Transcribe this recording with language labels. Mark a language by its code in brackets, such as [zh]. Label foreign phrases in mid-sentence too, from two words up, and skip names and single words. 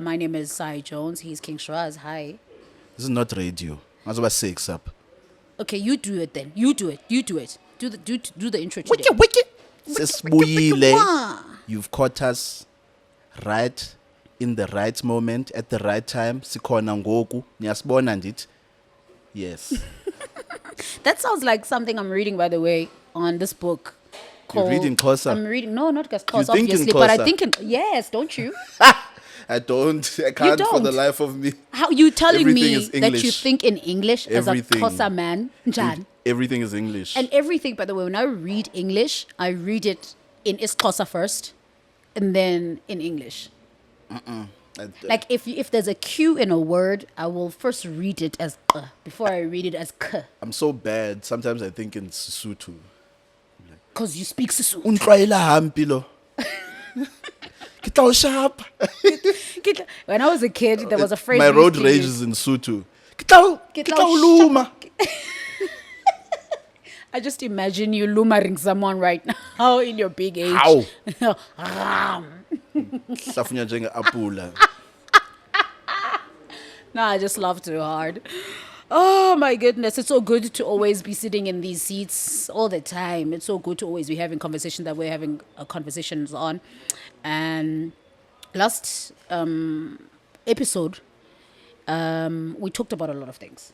[en] My name is Sai Jones. He's King Shraz. Hi. This is not radio. That's about 6 up. Okay, you do it then. You do it. Do the intro today. [xh] Sesibuyile. [en] You've caught us right in the right moment at the right time. [xh] Sikhona ngoku. Niyasibona ndithi. [en] Yes. That sounds like something I'm reading, by the way, on this book. You're reading Xhosa? I'm reading, no, not Xhosa, You think in obviously, but I Xhosa? think in, yes, don't you? I can't for the don't? life of me. How you telling Everything me is that you English. think in English Everything. as a Xhosa man, Jan? Everything is English. And everything, by the way, when I read English, I read it in Xhosa first, and then in English. Like if there's a Q in a word, I will first read it as k before I read it as k. I'm so bad. Sometimes I think in Sesotho. Because you speak Sesotho. [st] Untlwaela hampi lo. Ke tla o shapa. [en] When I was a kid, there was a phrase. My we used road to rage use. is in Sotho. [st] Ke tla o luma. [en] I just imagine you lumaring someone right now in your big age. How? Ram. [xh] Hlafunya njenge-apula. [en] No, I just laugh too hard. Oh my goodness, it's so good to always be sitting in these seats all the time. It's so good to always be having conversations that we're having conversations on. And last episode, we talked about a lot of things.